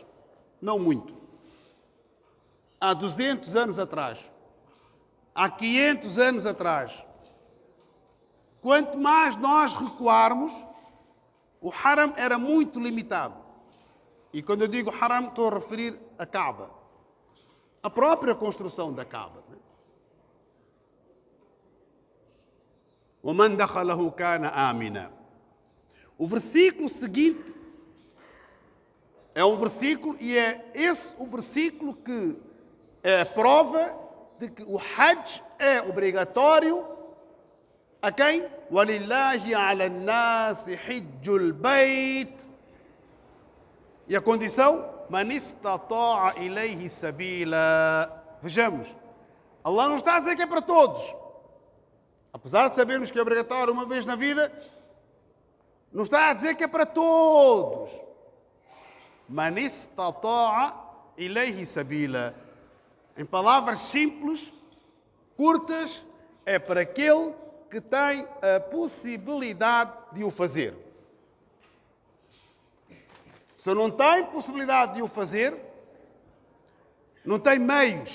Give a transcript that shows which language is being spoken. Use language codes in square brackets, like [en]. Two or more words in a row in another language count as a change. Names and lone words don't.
[pt] Não muito. Há 200 anos atrás. Há 500 anos atrás. Quanto mais nós recuarmos, o Haram era muito limitado. E quando eu digo Haram, estou a referir a Kaaba. A própria construção da Kaaba. [ar] وَمَنْ دَخَلَهُ كَانَ آمِنًا. [pt] O versículo seguinte é um versículo, e é esse o versículo que é a prova de que o Hajj é obrigatório a quem? [ar] وَلِلَّهِ عَلَى النَّاسِ حِجُّ الْبَيْتِ. [pt] E a condição? [ar] مَنِ اسْتَطَاعَ إِلَيْهِ سَبِيلًا. [pt] Vejamos, Allah não está a dizer que é para todos. Apesar de sabermos que é obrigatório uma vez na vida, não está a dizer que é para todos. [ar] مَنِ اسْتَطَاعَ إِلَيْهِ سَبِيلًا. [pt] Em palavras simples, curtas, é para aquele que tem a possibilidade de o fazer. Se não tem possibilidade de o fazer, não tem meios.